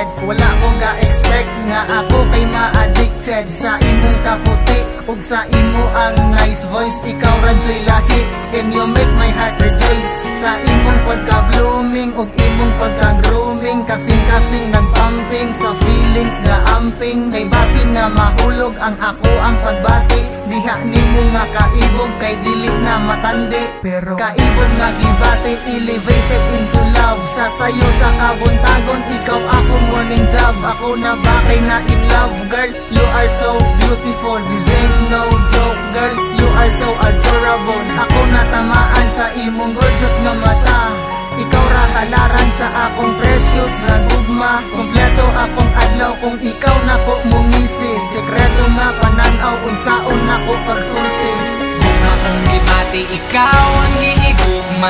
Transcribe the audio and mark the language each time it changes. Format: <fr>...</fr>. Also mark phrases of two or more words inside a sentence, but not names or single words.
<ceb>Wala ko ga-expect nga ako kay ma-addicted sa imong kaputi ug sa imo ang</ceb> <en>nice voice.</en> <ceb>Ikaw ra joy lahi</ceb> <en>and you make my heart rejoice.</en> <ceb>Sa imong pagka-blooming ug imong pagka-grooming, kasing-kasing nagpumping sa feelings nga amping. Kay basin nga mahulog ang ako ang pagbati. Diha nimo nga kaibog kay dili na matandi, pero kaibog nga gibati,</ceb> <en>elevated into love.</en> <ceb>Sasayo sa kabuntagon, ikaw akong</ceb> <en>morning job.</en> <ceb>Ako na ba kay na</ceb> <en>in love, girl? You are so beautiful, this ain't no joke, girl. You are so adorable.</en> <ceb>Ako natamaan sa imong gorgeous nga mata. Ikaw ra halaran sa akong precious nga gugma. Kompleto akong adlaw kung ikaw na ko mungisi. Sekreto nga pananaw unsaon na ko pagsulti. Kung akong gibati, ikaw ang gihigugma.</ceb>